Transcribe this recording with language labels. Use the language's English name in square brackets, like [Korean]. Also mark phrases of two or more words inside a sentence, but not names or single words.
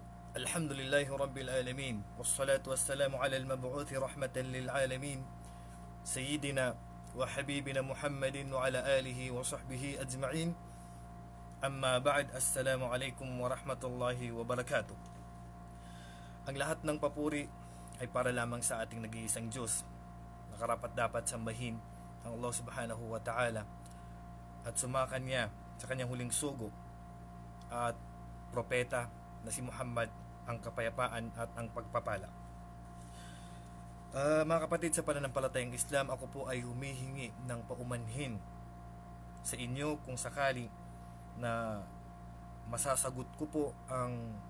[Arabic] الحمد لله رب العالمين. والصلاة والسلام على المبعوث رحمة للعالمين. سيدنا وحبيبنا محمد وعلى آله وصحبه أجمعين. أما بعد، السلام عليكم ورحمة الله وبركاته. [Filipino] Ang lahat ng papuri ay para lamang sa ating nag-iisang Diyos. Nakarapat dapat sambahin ang [Arabic] الله سبحانه وتعالى [Filipino] at sumakan niya sa kanyang huling sugo at propeta na si Muhammad, ang kapayapaan at ang pagpapala. Mga kapatid, sa pananampalatayang Islam, ako po ay humihingi ng paumanhin sa inyo kung sakali na masasagot ko po ang